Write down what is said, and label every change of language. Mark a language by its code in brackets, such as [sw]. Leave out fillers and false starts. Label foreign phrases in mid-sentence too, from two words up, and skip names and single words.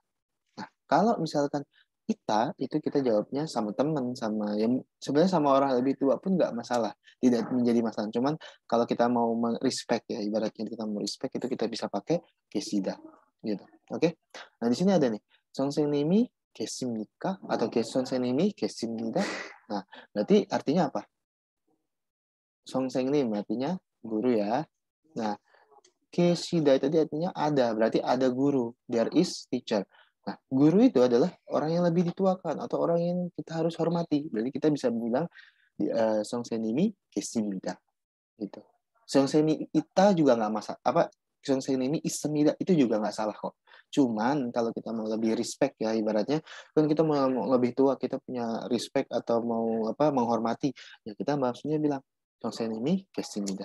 [id] Nah, kalau misalkan kita itu kita jawabnya sama teman, sama yang sebenarnya sama orang lebih tua pun nggak masalah, tidak menjadi masalah. Cuman kalau kita mau respect ya, ibaratnya kita mau respect itu kita bisa pakai geshida gitu. Oke. Nah, di sini ada nih [ko] 선생님이 계십니까? Atau 선생님이 계십니다. [id] Nah, berarti artinya apa? Songsengnim artinya guru ya. Nah, Keshida tadi artinya ada, berarti ada guru. [en] There is teacher. [id] Nah, guru itu adalah orang yang lebih dituakan atau orang yang kita harus hormati. Berarti kita bisa bilang [ko] 선생님이 계십니다 [id] gitu. [ko] 선생님 있다 [id] juga nggak masalah. Apa [ko] 선생님이 있습니다 [id] itu juga nggak salah kok. Cuman kalau kita mau lebih respect ya ibaratnya kan kita mau lebih tua, kita punya respect atau mau apa menghormati, ya kita maksudnya bilang [ko] 선생님이 계십니다.